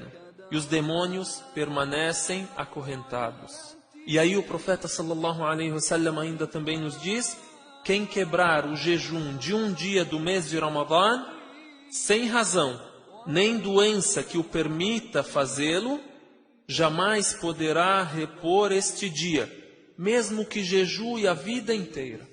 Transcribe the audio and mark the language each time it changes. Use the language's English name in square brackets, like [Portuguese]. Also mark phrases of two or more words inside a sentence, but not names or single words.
[Portuguese] E os demônios permanecem acorrentados. E aí o profeta [Arabic] صلى الله عليه وسلم [Portuguese] ainda também nos diz: quem quebrar o jejum de um dia do mês de Ramadã, sem razão, nem doença que o permita fazê-lo, jamais poderá repor este dia, mesmo que jejue a vida inteira.